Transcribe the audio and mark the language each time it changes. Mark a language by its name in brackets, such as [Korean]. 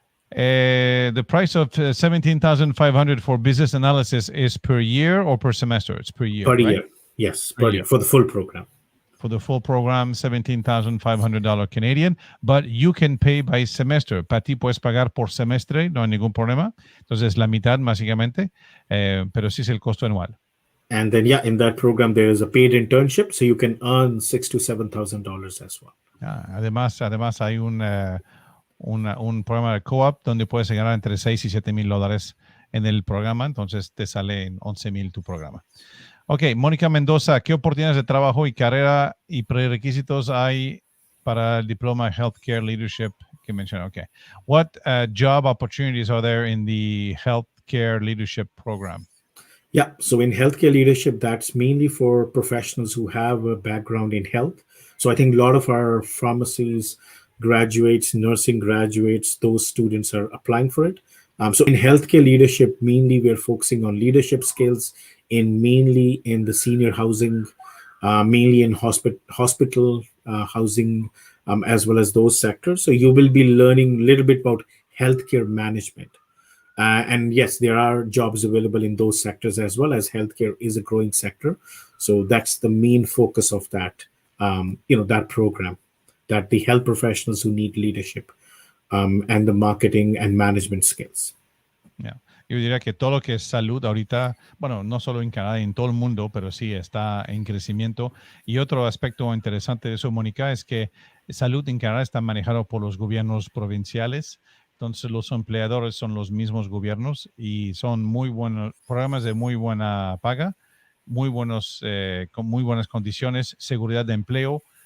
[English] The price of $17,500 for business analysis is per year or per semester? It's per year. Per right? year. Yes, per year for the full program. For the full program, $17,500 Canadian, but you can pay by semester. [Spanish] Para ti puedes pagar por semestre, no hay ningún problema. Entonces, la mitad, básicamente, pero sí es el costo anual. [English] And then, in that program, there is a paid internship, so you can earn $6,000 to $7,000 as well. [Spanish] Además hay un programa de co-op donde puedes ganar entre $6,000 y $7,000 en el programa, entonces te sale en $11,000 tu programa. Ok, Mónica Mendoza, ¿qué oportunidades de trabajo y carrera y prerequisitos hay para el diploma Healthcare Leadership que mencioné? [English] Okay. What job opportunities are there in the Healthcare Leadership program? Yeah, so in healthcare leadership, that's mainly for professionals who have a background in health. So I think a lot of our pharmacies graduates, nursing graduates, those students are applying for it. So in healthcare leadership, mainly we're focusing on leadership skills mainly in the senior housing, mainly in hospital housing, as well as those sectors. So you will be learning a little bit about healthcare management. And yes, there are jobs available in those sectors as well, as healthcare is a growing sector. So that's the main focus of that, that program, that the health professionals who need leadership and the marketing and management skills. Yeah. [Spanish] Yo diría que todo lo que es salud ahorita, bueno, no solo en Canadá, en todo el mundo, pero sí está en crecimiento. Y otro aspecto interesante de eso, Mónica, es que salud en Canadá está manejado por los gobiernos provinciales. Entonces, los empleadores son los mismos gobiernos y son muy buenos programas de muy buena paga, muy buenos, con muy buenas condiciones, seguridad de empleo.